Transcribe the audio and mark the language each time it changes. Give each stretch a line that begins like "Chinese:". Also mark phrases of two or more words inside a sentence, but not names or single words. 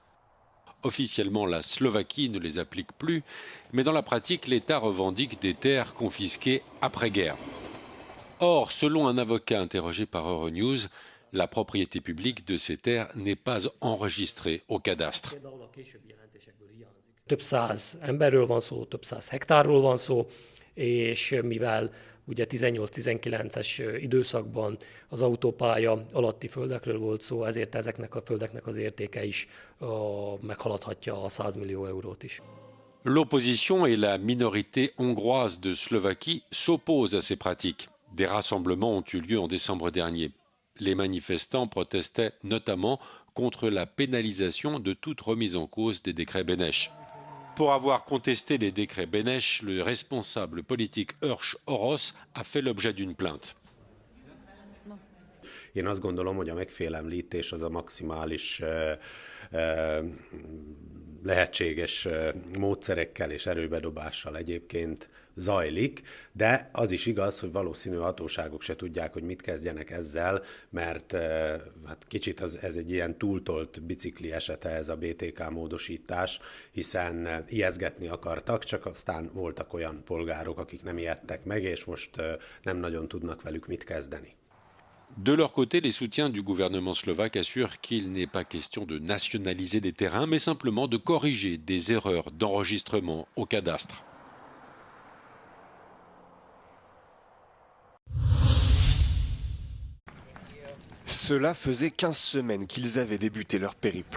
French: Officiellement, la Slovaquie ne les applique plus, mais dans la pratique, l'État revendique des terres confisquées après-guerre. Or, selon un avocat interrogé par Euronews, la propriété publique de ces terres n'est pas enregistrée au cadastre.
Hungarian: Több száz emberről van szó, több száz hektárról van szó, és mivel ugye 18-19-es időszakban az autópálya alatti földekről volt szó, ezért ezeknek a földeknek az értéke is meghaladhatja a 100 millió eurót is.
French: L'opposition et la minorité hongroise de Slovaquie s'opposent à ces pratiques. Des rassemblements ont eu lieu en décembre dernier. Les manifestants protestaient notamment contre la pénalisation de toute remise en cause des décrets Beneš. Pour avoir contesté les décrets Beneš, le responsable politique Urs Orosz a fait l'objet d'une plainte.
Hungarian: Én azt gondolom, hogy a megfélemlítés az a maximális lehetséges módszerekkel és erőbedobással egyébként zajlik, de az is igaz, hogy valószínű hatóságok se tudják, hogy mit kezdjenek ezzel, mert hát kicsit ez egy ilyen túltolt bicikli esete ez a BTK módosítás, hiszen ijeszgetni akartak, csak aztán voltak olyan polgárok, akik nem ijedtek meg, és most nem nagyon tudnak velük mit kezdeni.
French: De leur côté, les soutiens du gouvernement slovaque assurent qu'il n'est pas question de nationaliser des terrains, mais simplement de corriger des erreurs d'enregistrement au cadastre. Cela faisait 15 semaines qu'ils avaient débuté leur périple.